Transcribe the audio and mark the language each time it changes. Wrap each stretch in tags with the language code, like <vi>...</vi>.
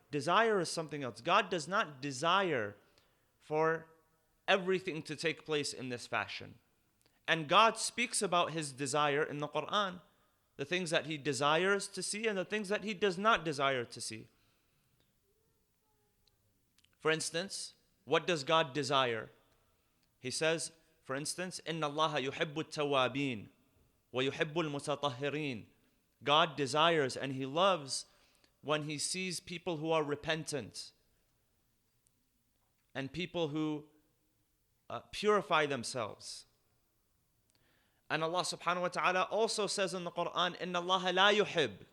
<en>Desire is something else. God does not desire for everything to take place in this fashion. And God speaks about His desire in the Quran. The things that He desires to see and the things that He does not desire to see. For instance, what does God desire? He says, for instance,</en> <ar>إِنَّ اللَّهَ يُحِبُّ التَّوَّابِينَ وَيُحِبُّ الْمُتَطَهِّرِينَ.</ar> <en>God desires and He loves when He sees people who are repentant and people who purify themselves. And Allah subhanahu wa ta'ala also says in the Quran,</en> <ar>إِنَّ اللَّهَ لَا يُحِبُّ.</ar>